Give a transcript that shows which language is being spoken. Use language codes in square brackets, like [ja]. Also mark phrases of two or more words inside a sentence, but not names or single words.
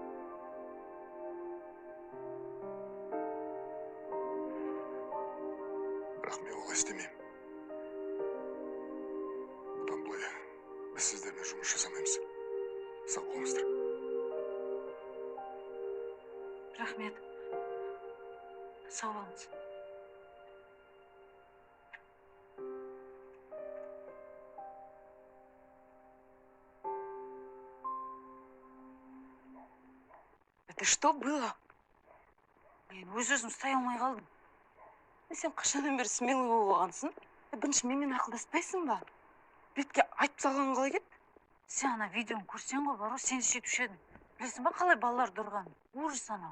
[kk] Бірақ мен олай істемеймін. Бұдан былай біз сіздермен жұмыс жасамаймыз. Сау болыңыздар. Рахмет. Сау болыңыз. [ru] Это что было? [kk] Мен өз-өзім ұстай алмай қалдым. Сен қашаннан бері смелый болғансың? Бірінші менімен ақылдаспайсың ба? Бетке айтып салған қалай кет? Сен ана видеоны көрсең ғой, бар ғой, сен шетуші едің. Білесің ба, қалай балалар тұрған? Ужас анау.